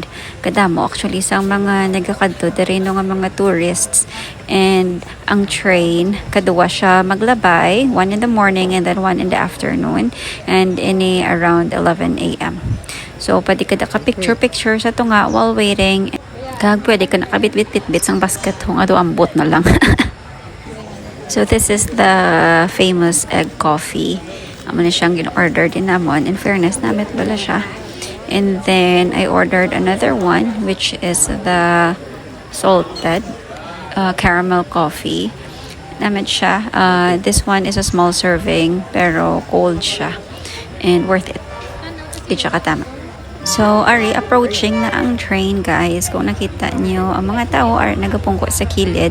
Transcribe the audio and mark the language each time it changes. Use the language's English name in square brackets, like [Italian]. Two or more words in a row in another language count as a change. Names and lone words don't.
[Hiligaynon] Kadamo actually sa mga nagakadto diri no nga mga tourists, and ang train kaduwa siya maglabay, [English] 1 in the morning and then 1 in the afternoon, [Hiligaynon] and ini [English] around 11 a.m. [Hiligaynon] So pwede ka ka picture sa tunga [English] while waiting, [Hiligaynon] kag pwede ka nakabit-bit sang basket kung ado ambot na lang. [English] So this is the famous egg coffee. [Hiligaynon] Amo na siyang gin-order din namon. [English] In fairness, [Hiligaynon] namit bala siya. [English] And then, I ordered another one, which is the salted caramel coffee. [Hiligaynon] Namit siya. This one is a [English] small serving, [Hiligaynon] pero cold siya. [English] And worth it. [Hiligaynon] Di siya katama. So, ari, approaching na ang train, guys. Kung nakita nyo, ang mga tao [English] are nagapungko [Hiligaynon] sa kilid.